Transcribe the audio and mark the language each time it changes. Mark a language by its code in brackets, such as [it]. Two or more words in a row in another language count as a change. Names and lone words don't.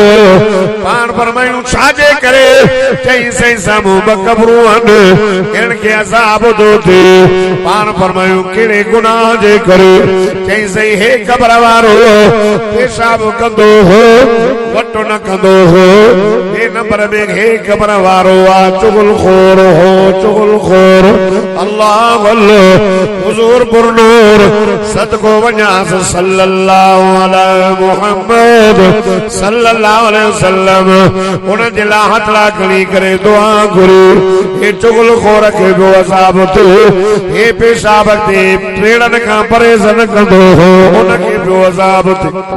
[sd] पाण फरमायूं छाजे करे चई साईं साम्हूं ॿ क़बरूं आहिनि इनखे अज़ाब थो थिए पाण फरमायूं कहिड़े गुनाह जे करे चई साईं हे क़बर वारो पेशाब कंदो हो वटो न कंदो हो हे नंबर में हे क़बर वारो आ चुगल खोर हो चुगल खोर अल्लाह अल्लाह हुजूर पुरनूर सदको वञास [ar] صلى الله عليه محمد صلى الله عليه وسلم [sd] उन जे लाइ हथड़ा खणी करे दुआ घुरी हे चुगल खोर खे बि अज़ाब थियो हे पेशाब ते पेड़नि खां परहेज़ न कंदो हो उनखे बि अज़ाब थियो